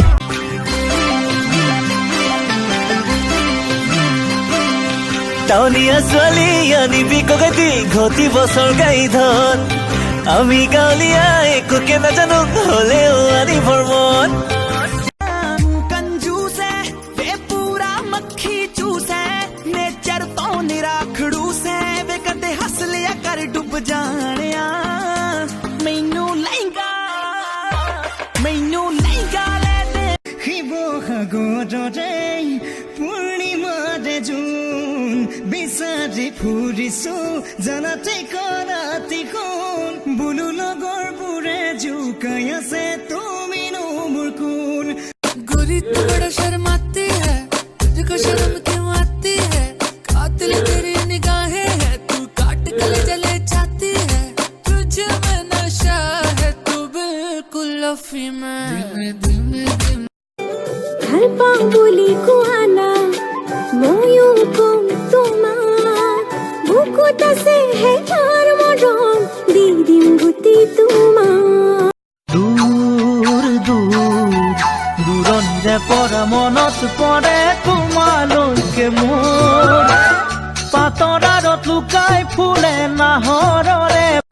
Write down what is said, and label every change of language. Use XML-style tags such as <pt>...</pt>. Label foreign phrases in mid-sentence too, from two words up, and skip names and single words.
<as>টাউনীয়া ছোৱালী আনিবি কগাতি ঘটি বছৰ গাই ধন, আমি গাঁৱলীয়া একোকে নাজানো হলেও আনিবৰ মন।</as> <pa>ਡੁੱਬ ਜਾਣਿਆ ਮੈਨੂੰ ਲਹਿੰਗਾ ਲੈ ਦੇ।</pa> <as>শিৱসাগৰৰে পূৰ্ণিমাৰে জোন বিচাৰি ফুৰিছো জানাতে কৰাতি কোন, বোলো লগৰবোৰে জোকাই আছে তুমিনো মোৰ কোন।</as> <hi>गोरी तू बड़ा शर्माती है, तुझको शर्म क्यों आती है, कातिल तेरी निगाहें है, तू काट कलेजा ले जाती है, तुझे में नशा है, तू बिल्कुल लफी में।</hi> <as>ভাল পাওঁ বুলি কোৱানা ময়ো কম তোমাক, বুকুত আছে হে তাৰ মৰম দি দিম গোটেই তোমাক। দূৰণিৰে পৰা মনত পৰে তোমালৈকে মোৰ, পাতৰ আঁৰত লুকাই ফুলে নাহৰৰে।</as>